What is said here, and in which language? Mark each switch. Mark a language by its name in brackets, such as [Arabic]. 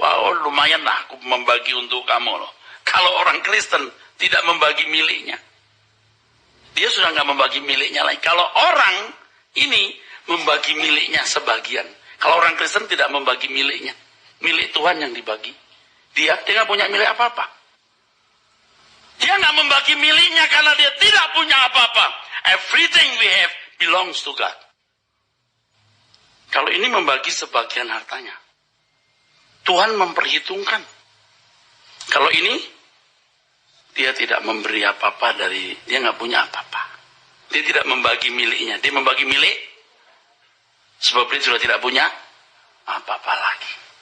[Indonesian] Oh lumayan lah aku membagi untuk kamu loh. Kalau orang Kristen tidak membagi miliknya, dia sudah nggak membagi miliknya lagi. Kalau orang ini membagi miliknya sebagian. Kalau orang Kristen tidak membagi miliknya, milik Tuhan yang dibagi. Dia nggak punya milik apa-apa. Dia nggak membagi miliknya karena dia tidak punya apa-apa. [English] Everything we have belongs to God. [Indonesian] Kalau ini membagi sebagian hartanya, Tuhan memperhitungkan. Kalau ini, dia tidak memberi apa-apa dari, dia nggak punya apa-apa. Dia tidak membagi miliknya, dia membagi milik, sebab dia sudah tidak punya apa-apa lagi.